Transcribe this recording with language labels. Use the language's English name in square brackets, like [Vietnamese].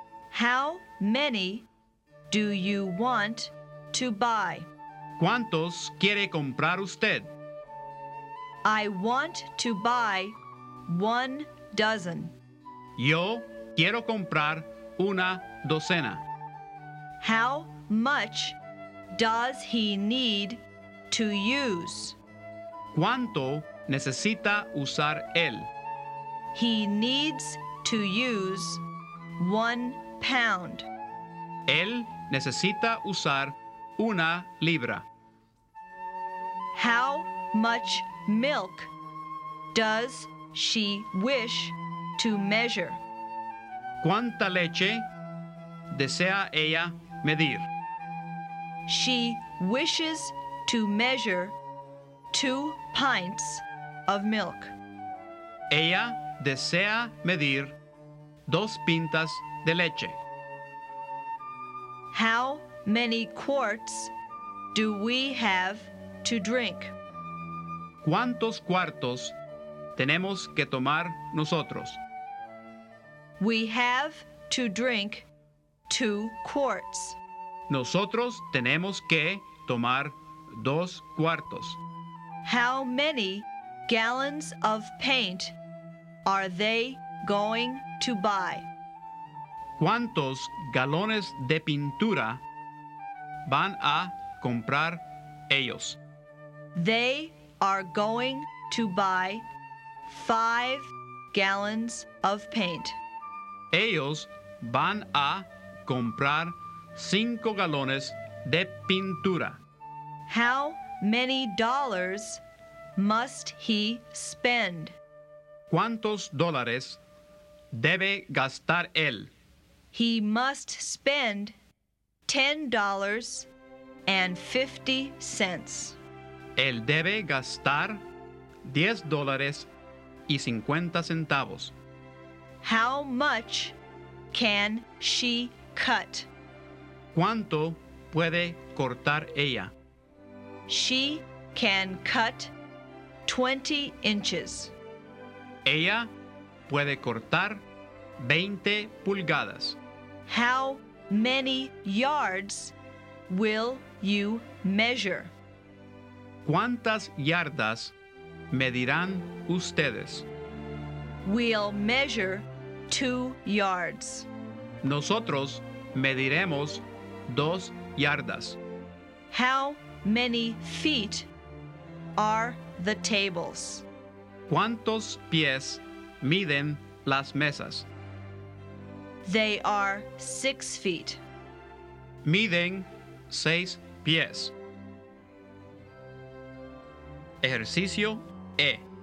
[English] How many do you want to buy? [Spanish] ¿Cuántos quiere comprar usted? [English] I want to buy one dozen. [Spanish] Yo quiero comprar una docena. [English] How much does he need to use? [Spanish] ¿Cuánto necesita usar él? [English] He needs to use 1 pound. [Spanish] Él necesita usar una libra. [English] How much milk does she wish to measure? [Spanish] ¿Cuánta leche desea ella medir? [English] She wishes to measure 2 pints of milk. [Spanish] Ella desea medir 2 pintas de leche. [English] How many quarts do we have to drink? [Spanish] ¿Cuántos cuartos tenemos que tomar nosotros? [English] We have to drink 2 quarts. [Spanish] Nosotros tenemos que tomar 2 cuartos. [English] How many gallons of paint are they going to buy? [Spanish] ¿Cuántos galones de pintura van a comprar ellos? [English] They are going to buy 5 gallons of paint. [Spanish] Ellos van a comprar 5 galones de pintura. [English] How many dollars must he spend? [Spanish] ¿Cuántos dólares debe gastar él? [English] He must spend $10.50. [Spanish] Él debe gastar $10.50. [English] How much can she cut? [Spanish] ¿Cuánto puede cortar ella? [English] She can cut 20 inches. [Spanish] Ella puede cortar 20 pulgadas. [English] How many yards will you measure? [Spanish] ¿Cuántas yardas medirán ustedes? [English] We'll measure 2 yards. [Spanish] Nosotros mediremos 2 yardas. [English] How many feet are the tables? [Spanish] ¿Cuántos pies miden las mesas? [English] They are 6 feet. [Spanish] Miden 6 pies. Ejercicio E.